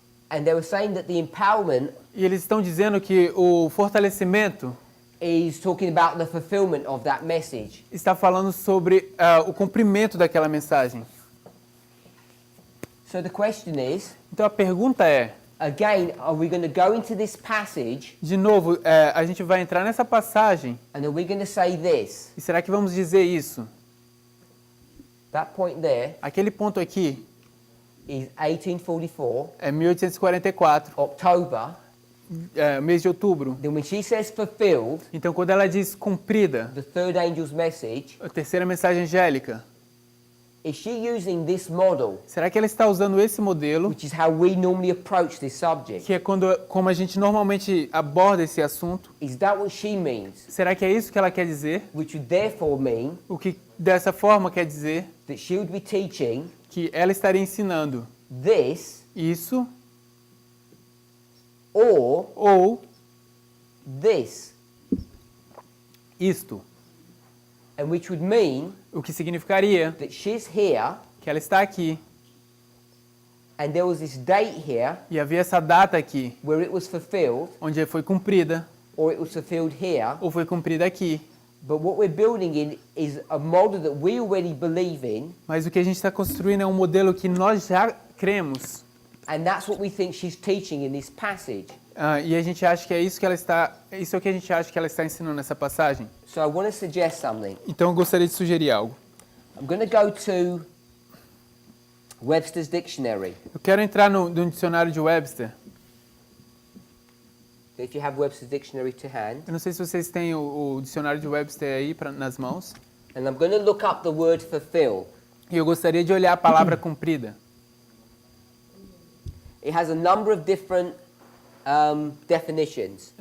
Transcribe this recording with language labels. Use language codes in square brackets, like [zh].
[en] And they were saying that the empowerment [pt] E eles estão dizendo que o fortalecimento [en] is talking about the fulfillment of that message. [pt] Está falando sobre o cumprimento daquela mensagem. [en] So the question is, [pt] então a pergunta é, [en] again, are we going to go into this passage? [pt] De novo, a gente vai entrar nessa passagem. [en] And are we going to say this? [pt] E será que vamos dizer isso? [en] That point there. [pt] Aquele ponto aqui. [en] Is 1844. [pt] É 1844. [en] October. [pt] Mês de outubro. [en] Then when she says fulfilled, [pt] então quando ela diz cumprida, [en] the third angel's message, [pt] a terceira mensagem angélica, [en] is she using this model? [pt] Será que ela está usando esse modelo? [en] Which is how we normally approach this subject. [pt] Que é como a gente normalmente aborda esse assunto? [en] Is that what she means? [pt] Será que é isso que ela quer dizer? [en] Which would therefore mean [pt] o que dessa forma quer dizer [en] that she would be teaching [pt] que ela estaria ensinando [en] this [pt] isso [en] ou this. [pt] Isto. [en] And which would mean [pt] o que significaria [en] that she's here, [pt] que ela está aqui. [en] And there was this date here, [pt] e havia essa data aqui, [en] where it was fulfilled, [pt] onde foi cumprida, [en] or it was fulfilled here, [pt] ou foi cumprida aqui. [en] But what we're building in is a model that we already believe in. [pt] Mas o que a gente está construindo é um modelo que nós já cremos. [en] And that's what we think she's teaching in this passage. [pt] E a gente acha que é isso que ela está, isso é o que a gente acha que ela está ensinando nessa passagem. [en] So I want to suggest something. [pt] Então eu gostaria de sugerir algo. [en] I'm going to go to Webster's Dictionary. [pt] Eu quero entrar no dicionário de Webster. [en] If you have Webster's Dictionary to hand. [pt] Eu não sei se vocês têm o dicionário de Webster aí nas mãos. [en] And I'm going to look up the word fulfill. [pt] E eu gostaria de olhar a palavra cumprida. [en] It has a number of different definitions.